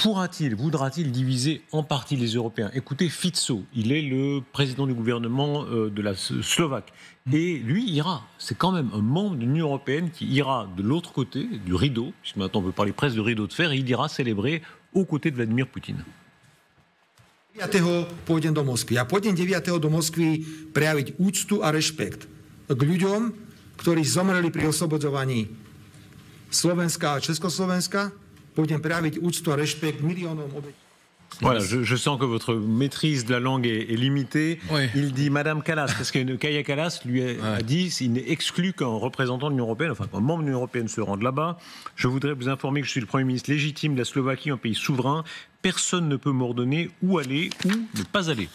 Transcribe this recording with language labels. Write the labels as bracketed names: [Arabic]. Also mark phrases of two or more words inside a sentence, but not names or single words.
[French] Voudra-t-il diviser en partie les Européens? Écoutez, Fico, il est le président du gouvernement de la Slovaque. Et lui ira, c'est quand même un membre de l'Union européenne qui ira de l'autre côté du rideau, puisque maintenant on peut parler presque de rideau de fer, et il ira célébrer aux côtés de Vladimir Poutine. [Slovak] 9. pôjdem do Moskvy. A pôjdem 9. do Moskvy prejaviť úctu a rešpekt k ľuďom, ktorí zomreli pri oslobodzovaní Slovenska a Československa. Pôjdem prejaviť úctu a rešpekt miliónom obetí. [French] Voilà, je sens que votre maîtrise de la langue est limitée. Oui. Il dit Madame Kallas, parce que Kaja Kallas lui a dit il n'est exclu qu'un représentant de l'Union européenne, enfin qu'un membre de l'Union européenne se rende là-bas. Je voudrais vous informer que je suis le Premier ministre légitime de la Slovaquie, un pays souverain. Personne ne peut m'ordonner où aller ou ne pas aller.